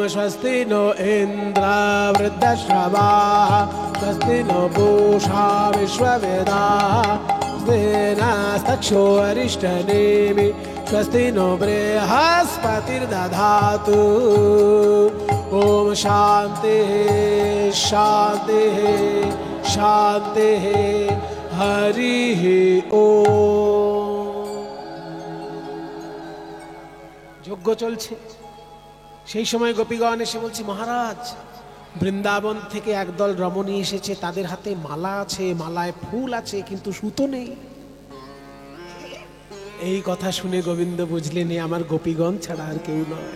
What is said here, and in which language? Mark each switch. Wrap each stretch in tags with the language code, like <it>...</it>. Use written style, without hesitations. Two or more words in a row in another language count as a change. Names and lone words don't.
<sa>स्वस्ति नो इंद्र वृद्धश्रवाः स्वस्ति नो पूषा विश्ववेदाः स्वस्ति नस्तक्षो अरिष्टनेमि स्वस्ति नो बृहस्पतिर्दधातु ओम शांति शांति शांति हरि ओम।</sa> <bn>যজ্ঞ চলছে, সেই সময় গোপীগণ এসে বলছে, মহারাজ বৃন্দাবন থেকে একদল রমণী এসেছে, তাদের হাতে মালা আছে, মালায় ফুল আছে, কিন্তু সুতো নেই। এই কথা শুনে গোবিন্দ বুঝলেন আমার গোপীগণ ছাড়া আর কেউ নয়।</bn>